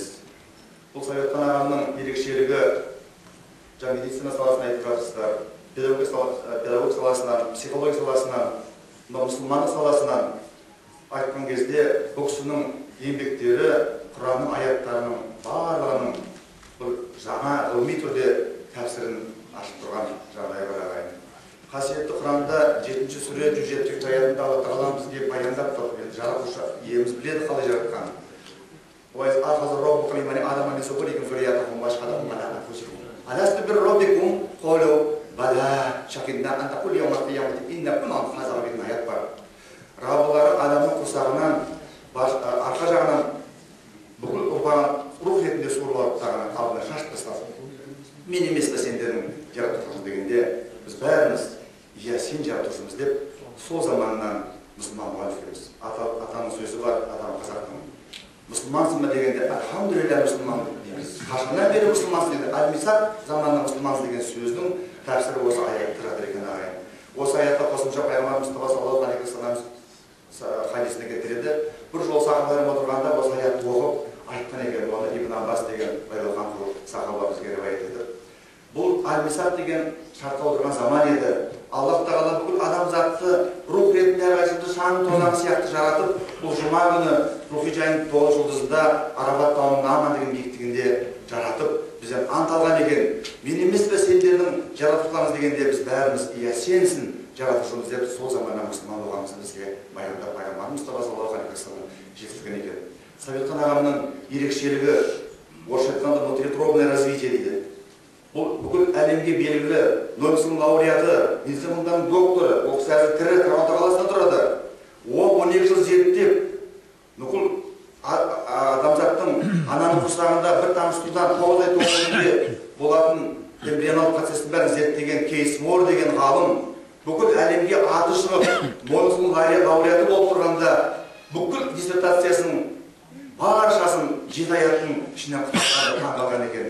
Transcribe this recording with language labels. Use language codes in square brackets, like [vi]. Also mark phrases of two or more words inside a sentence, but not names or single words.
[kk] Бұл Сәбетхан ағамның ерекшелігі медицина саласына айтып жатырсыздар, педагог саласынан, психология саласынан, мұсылмандық саласынан айтқан кезде бұл кісінің еңбектері, Құранның аяттарының барлығының бір жаңа ғылыми түрде тәпсірін ашып тұрған жағдай бар ағайын. Қасиетті Құранда 7-ші сүре 107-ші аятында Алла Тағала бізге баяндап тұр. Жаратушы иеміз біледі қалай жаратқанын. [ar] وَإِذْ أَخَذَ رَبُّكَ مِنْ بَنِي آدَمَ مِنْ ظُهُورِهِمْ ذُرِّيَّتَهُمْ وَأَشْهَدَهُمْ عَلَىٰ أَنفُسِهِمْ أَلَسْتُ بِرَبِّكُمْ قَالُوا بَلَىٰ شَهِدْنَا أَن تَقُولُوا يَوْمَ الْقِيَامَةِ إِنَّا كُنَّا عَنْ هَٰذَا غَافِلِينَ [kk] аят бар. Раббылары адамның құрсағынан, арқа жағынан бүкіл ұрпағын рух ретінде суырып тағынан алдына шашып тастады. Мен емес пе сендердің жаратушыңыз дегенде, біз бәріміз, иә сен жаратушымыз деп, сол заманнан мұсылман болған екенбіз. Атаның сөзі бар, атаның қазақтың. Мұсылмансың ба дегенде, альхамдулилля мұсылман дейміз. Қашаннан бері мұсылмансың дегенде, Аль-Мисақ заманнан мұсылмансың деген сөздің тәпсірі осы аятта жатыр екен ағайын. Осы аятта қосымша пайғамбар Мұстафа [ar] صلى الله عليه وسلم [kk] хадисіне келтіреді. Бір жол сахабалар отырғанда осы аятты оқып айтқан екен. Оны Ибн Аббас деген байлаған сахаба бізге риуаят етіп. Бұл Аль-Мисақ деген шартқа отырған заман еді. Аллах Тағала бүкіл адамзатты рух ретінде әрқайсымызды шаң тозаң сияқты жаратып, бұл жұма күні рухи жайын 9 жұлдызында Арабат тауының Наман деген биіктігінде жаратып, бізден ант алған екен. Мен емес пе сендердің жаратушыларыңыз дегенде, біз бәріміз иә сенсің жаратушымыз деп сол заманнан мұсылман болғанымызды бізге баяндап пайғамбар Мұстафа [ar] صلى الله عليه وسلم [kk] жеткізген екен. Сәбетхан ағамның ерекшелігі орысша айтқанда [ru] внутритробное развитие [kk] дейді. Бұл бүкіл әлемге белгілі Нобель лауреаты, медицина ғылымдарының докторы, ол кісі әзір тірі Торонто қаласында тұрады. Ол 12 жыл зерттеп, бүкіл адамзаттың ананың құрсағында бір тамшы судан 9 ай толығында болатын эмбрионалдық процестің бәрін зерттеген Кейс Мор деген ғалым бүкіл әлемге аты шығып, Нобель лауреаты болып тұрғанда бүкіл диссертациясының баршасын 7 аяттың ішіне құтқарып қалған екен.